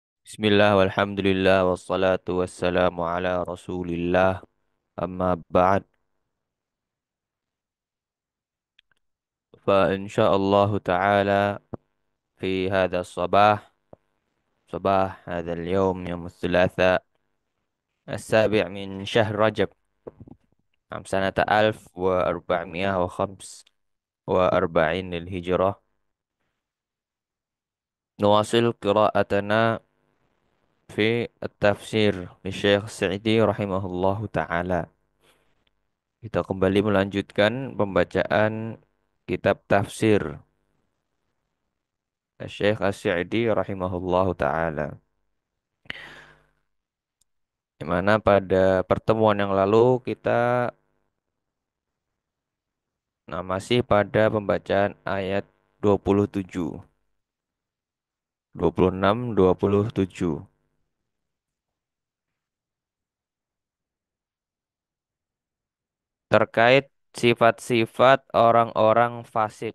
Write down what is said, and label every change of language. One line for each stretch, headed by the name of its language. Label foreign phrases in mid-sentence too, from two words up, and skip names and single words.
Arabic: بسم الله والحمد لله والصلاة والسلام على رسول الله أما بعد فإن شاء الله تعالى في هذا صباح هذا اليوم يوم الثلاثاء السابع من شهر رجب عام سنة ألف وأربعمائة وخمس وأربعين للهجرة نواصل قراءتنا في التفسير للشيخ سعدي رحمه الله تعالى.
Indonesian: Kita kembali melanjutkan pembacaan kitab tafsir Syekh As-Sa'di
Arabic: رحمه الله تعالى.
Indonesian: Di mana pada pertemuan yang lalu kita masih pada pembacaan ayat 27, 26, 27 terkait sifat-sifat orang-orang fasik.